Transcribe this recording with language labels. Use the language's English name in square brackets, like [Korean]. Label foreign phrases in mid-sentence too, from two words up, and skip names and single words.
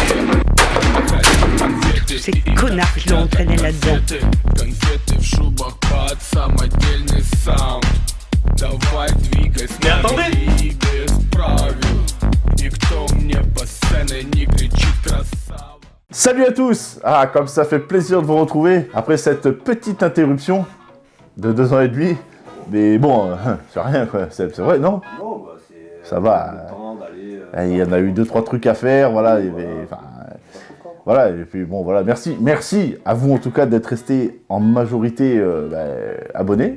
[French] Ces connards qui l'ont entraîné là-dedans. [Russian] Конфеты в шубах под самодельный саунд. Давай двигай с нами, двигай с правил. Никто мне по сцене не кричит красава. [French] Salut à tous! Ah, comme ça fait plaisir de vous retrouver après cette petite interruption de 2 ans et demi. Mais bon, c'est rien quoi, c'est vrai, non? Non, bah c'est... Ça va. le temps d'aller... Il y en a eu 2-3 trucs à faire, voilà. Voilà, et puis bon, voilà, merci à vous en tout cas d'être restés en majorité abonnés.